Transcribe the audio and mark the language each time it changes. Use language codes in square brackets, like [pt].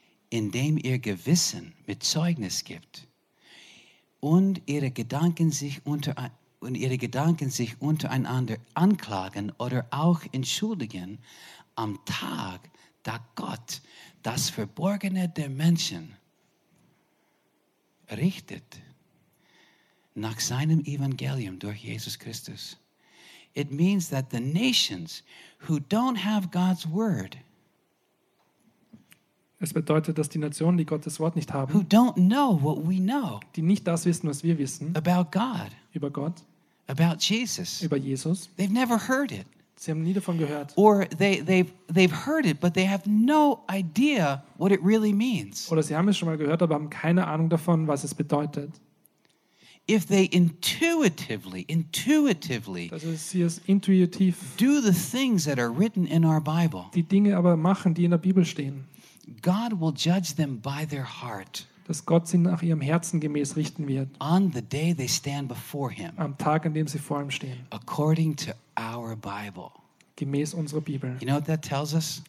[de] indem ihr Gewissen mit Zeugnis gibt und ihre Gedanken sich untereinander anklagen oder auch entschuldigen, am Tag, da Gott das Verborgene der Menschen richtet, nach seinem Evangelium durch Jesus Christus. [en] It means that the nations who don't have God's word, [de] es bedeutet, dass die Nationen, die Gottes Wort nicht haben, [en] who don't know what we know, [de] die nicht das wissen, was wir wissen, [en] about God, [de] über Gott, [en] about Jesus, [de] über Jesus, [en] they've never heard it. [de] Sie haben nie davon gehört. [en] Or they've heard it, but they have no idea what it really means. [de] Oder sie haben es schon mal gehört, aber haben keine Ahnung davon, was es bedeutet. [en] If they intuitively, [de] sie es intuitiv, [en] do the things that are written in our Bible, [de] die Dinge aber machen, die in der Bibel stehen, [en] God will judge them by their heart. [de] Dass Gott sie nach ihrem Herzen gemäß richten wird. [en] On the day they stand before him, [de] am Tag, an dem sie vor ihm stehen. [en] According to our Bible, [de] gemäß unserer Bibel. [en] You know what that tells us?